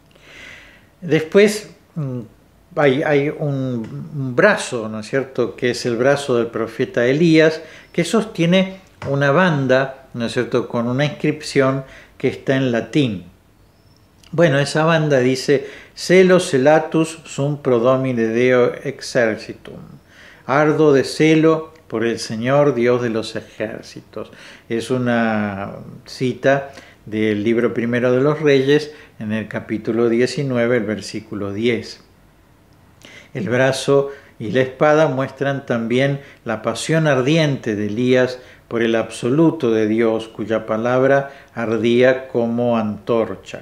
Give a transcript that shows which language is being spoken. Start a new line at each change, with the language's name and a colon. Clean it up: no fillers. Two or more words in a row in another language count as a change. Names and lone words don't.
Spanish: Después hay un brazo, ¿no es cierto?, que es el brazo del profeta Elías, que sostiene una banda, ¿no es cierto?, con una inscripción que está en latín. Bueno, esa banda dice:
Latin: Celo celatus sum pro Domine Deo exercitum.
Spanish: Ardo de celo por el Señor Dios de los ejércitos. Es una cita del libro primero de los Reyes, en el capítulo 19, el versículo 10. El brazo y la espada muestran también la pasión ardiente de Elías por el absoluto de Dios, cuya palabra ardía como antorcha.